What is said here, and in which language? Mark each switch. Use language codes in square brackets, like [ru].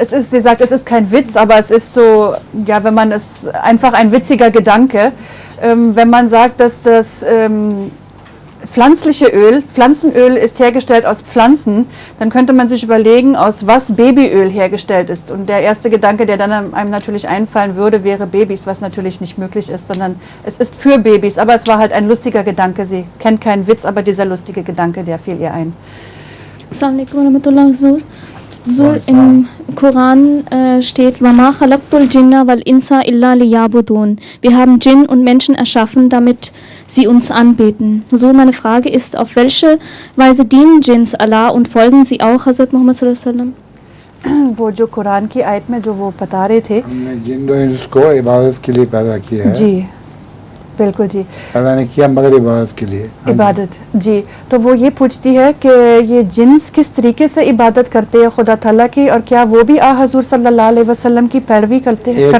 [de] Sie sagt, es ist kein Witz, aber es ist so, ja, wenn man es einfach ein witziger Gedanke, wenn man sagt, dass das pflanzliche Öl, Pflanzenöl ist hergestellt aus Pflanzen, dann könnte man sich überlegen, aus was Babyöl hergestellt ist. Und der erste Gedanke, der dann einem natürlich einfallen würde, wäre Babys, was natürlich nicht möglich ist, sondern es ist für Babys. Aber es war halt ein lustiger Gedanke. Sie kennt keinen Witz, aber dieser lustige Gedanke, der fiel ihr ein. [ar] Assalamu alaikum warahmatullahi wabarakatuh. [de] Huzur, im Koran steht, [ar] وَمَا خَلَقْتُ الْجِنَّ وَالْإِنسَ إِلَّا لِيَعْبُدُونَ. [de] Wir haben Djinn und Menschen erschaffen, damit sie uns anbeten. Huzur, meine Frage ist, auf welche Weise dienen Djinns Allah und folgen sie auch Hazrat Muhammad [ar] sallallahu alaihi wasallam? [ur] وہ جو قرآن کی آیت میں جو وہ بتا رہے تھے، ہم نے جن و انس کو عبادت کے لیے پیدا کیا ہے. جی بالکل جی پیدا نہیں کیا مگر عبادت کے لیے. عبادت. جی تو وہ یہ پوچھتی ہے کہ یہ جنس کس طریقے سے عبادت کرتے ہیں خدا تعالیٰ کی، اور کیا وہ بھی حضور صلی اللہ علیہ وسلم کی پیروی کرتے ہیں؟